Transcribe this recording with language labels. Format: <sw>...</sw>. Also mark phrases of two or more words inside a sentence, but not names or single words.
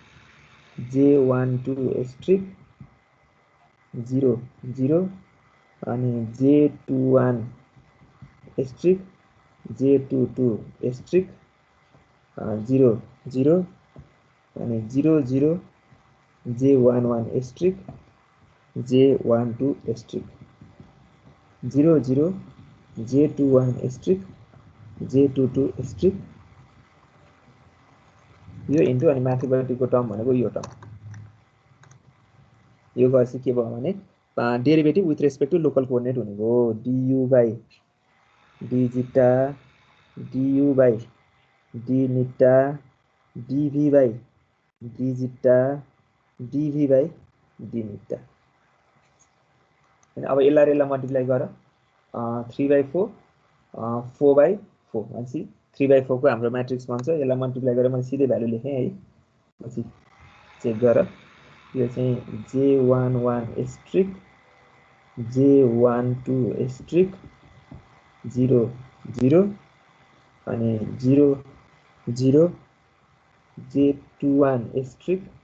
<ne>j12 एस्ट्रिक 0 0 अनि j21 एस्ट्रिक j22 एस्ट्रिक 0 0 अनि 0 0 j11 एस्ट्रिक j12 एस्ट्रिक 0 0 j21 एस्ट्रिक j22 एस्ट्रिक यो इन्टु अनि म्याथमेटिकको टर्म भनेको यो टर्म यो गर्छ के भयो भने</ne> <en>derivative with respect to local coordinate हुनेको du by dzeta du by dneta dv by dzeta dv by dneta</en> <ne>अनि अब यसलाई मल्टिप्लाई गर 3/4 4/4 भनेपछि 3/4 को हाम्रो म्याट्रिक्स बन्छ यसलाई मल्टिप्लाई गरेर मैले सिधै भ्यालु लेखे है पछि चेक गर यो चाहिँ j11 एस्ट्रिक j12 एस्ट्रिक 0 0 अनि 0 0 j21 एस्ट्रिक</ne>